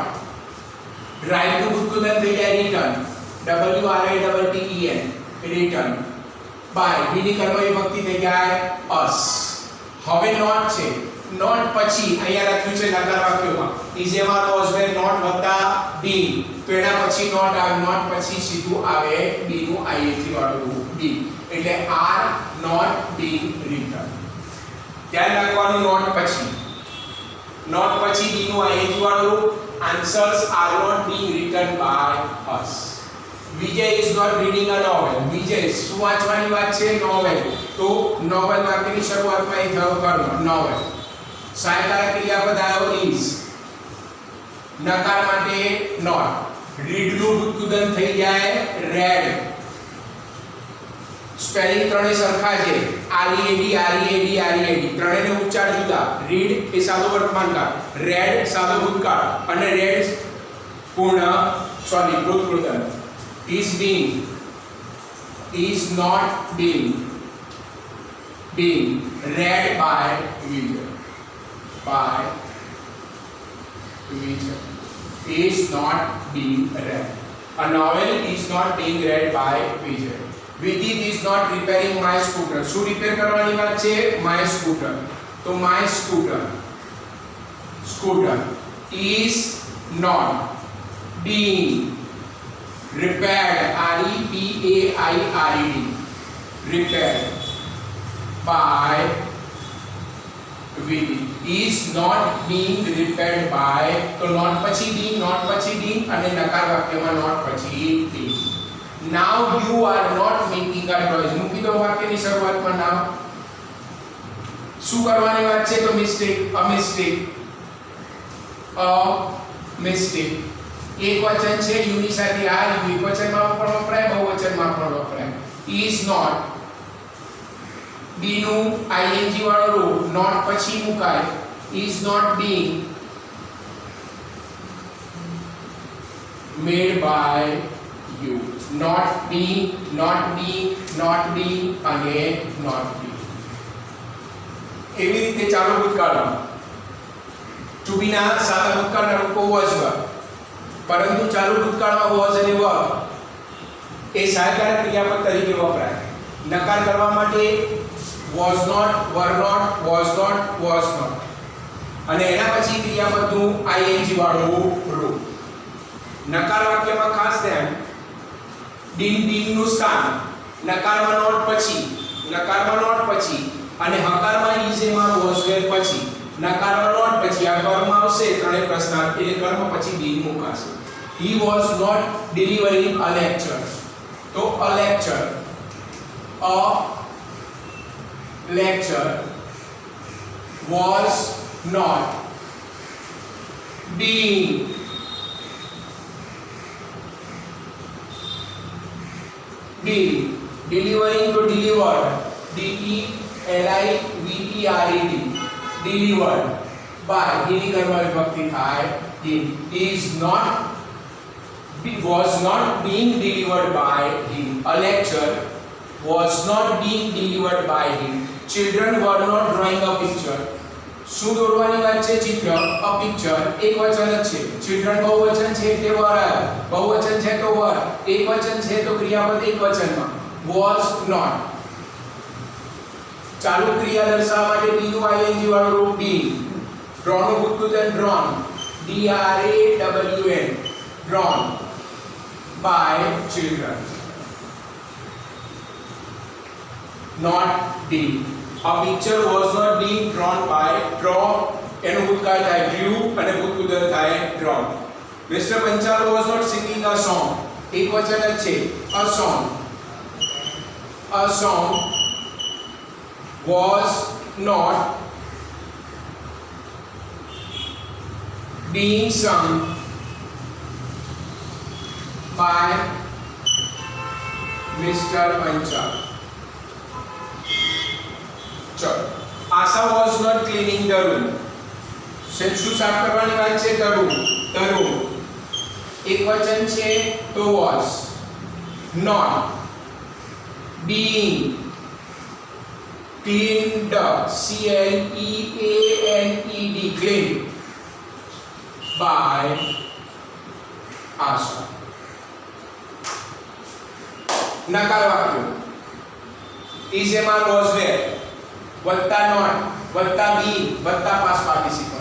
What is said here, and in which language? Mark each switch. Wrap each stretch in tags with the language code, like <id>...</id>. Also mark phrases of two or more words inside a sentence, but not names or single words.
<gu>રાઈટ નું ભૂતગુદન થઈ જાય રિટર્ન, W R I T T E N રિટર્ન. બાય બીની કર્મ વિભક્તિ થઈ જાય અસ. હવે નોટ છે, નોટ પછી અહીંયા લખ્યું છે નકાર વાક્યોમાં is એમાં</gu> <en>was were not</en> <gu>વત્તા been, તો એના પછી નોટ આવે, નોટ પછી સીધું આવે બી નું ing વાળું બી, એટલે</gu> <en>are not being written.</en> <gu>ધ્યાન રાખવાનું નોટ પછી બી નું ing વાળું</gu> <en>answers are not being written by us. વિજય is not reading a novel.</en> <gu>વિજય શું વાંચવાની વાત છે નોવેલ, તો નોવેલ વાક્યની શરૂઆતમાં એ થયો કર્મ નોવેલ. સહાયકારક ક્રિયાપદ આવ્યો is, નકાર માટે નોટ. રીડ નું ભૂતગુદન થઈ જાય રેડ. સ્પેલિંગ ત્રણે સરખા છે, READ ત્રણેયનો ઉચ્ચાર જુદા. રીડ એ સાદો વર્તમાનકાળ, રેડ સાદો ભૂતકાળ અને રેડ ભૂતગુદન.</gu> <en>is being, is not being read by Vijay. Is not being read. A novel is not being read by Vijay. Vidit is not repairing my scooter.</en> <gu>શું રિપેર કરવાની વાત છે</gu> <en>my scooter, તો my scooter is not being repaired, REPAIRED repaired by Vidit. Is not being repaired by,</en> <gu>તો નોટ પછી being અને નકાર વાક્યમાં નોટ પછી being.</gu> <en>Now you are not making a noise.</en> <gu>મૂકી દો વાક્યની શરૂઆતમાં now. શું કરવાની વાત છે તો</gu> <en>a mistake.</en> <gu>એક વચન છે યુ ની સાથે આ દ્વિવચનમાં પણ વપરાય, બહુવચનમાં પણ વપરાય.</gu> <en>is not</en> <gu>બી નું ing વાળું રૂપ નોટ પછી મુકાય.</gu> <en>is not being made by you. not being અને not being.</en> <gu>એવી રીતે ચાલુ ભૂતકાળમાં</gu> <en>to be</en> <gu>ના સાદા ભૂતકાળના રૂપો</gu> <en>was were,</en> <gu>પરંતુ ચાલુ ભૂતકાળમાં was અને were એ સહાયકારક ક્રિયાપદ તરીકે વપરાય. નકાર કરવા માટે</gu> <en>was not, were not, was not</en> <gu>અને એના પછી ક્રિયાપદનું ing વાળું રૂપ. નકાર વાક્યમાં ખાસ ધ્યાન, being નું સ્થાન નકારમાં નોટ પછી અને હકારમાં is એમાં</gu> <en>was were</en> <gu>પછી, નકારમાં નોટ પછી આ કર્મ આવશે ત્રણે પ્રશ્નાર્થ, એટલે કર્મ પછી being મુકાશે.</gu> <en>He was not delivering a lecture, તો a lecture was not being delivering to delivered, DELIVERED delivered by</en> <gu>એની કર્મ વિભક્તિ થાય</gu> <en>him. Was not being delivered by him. A lecture was not being delivered by him. Children were not drawing a picture.</en> <gu>શું દોરવાની વાત છે ચિત્ર,</gu> <en>a picture</en> <gu>એક વચન જ છે. children બહુવચન છે એટલે were, બહુવચન છે તો were, એક વચન છે તો ક્રિયાપદ એક વચનમાં.</gu> <en>was not</en> <gu>ચાલુ ક્રિયા દર્શાવવા માટે બી નું ing વાળું રૂપ being.</gu> <en>draw</en> <gu>નું ભૂતગુદન</gu> <en>drawn, DRAWN drawn by children. not D. A picture was not being drawn by draw</en> <gu>એનો ભૂતકાળ થાય</gu> <en>drew</en> <gu>અને ભૂતપૂર્વ થાય</gu> <en>drawn. Mr. Panchal was not singing a song.</en> <gu>એક વચન જ છે</gu> <en>a song. A song was not being sung by Mr. Panchal. चलो आशा was not cleaning the room.</en> <gu>શું સાફ કરવાની વાત છે?</gu> <en>the room.</en> <gu>એક વચન છે તો</gu> <en>was not being cleaned cleaned cleaned by Asha.</en> <gu>નકાર વાક્યો</gu> <en>is a man was there</en> <gu>વત્તા not વત્તા be વત્તા</gu> <en>past participle.</en>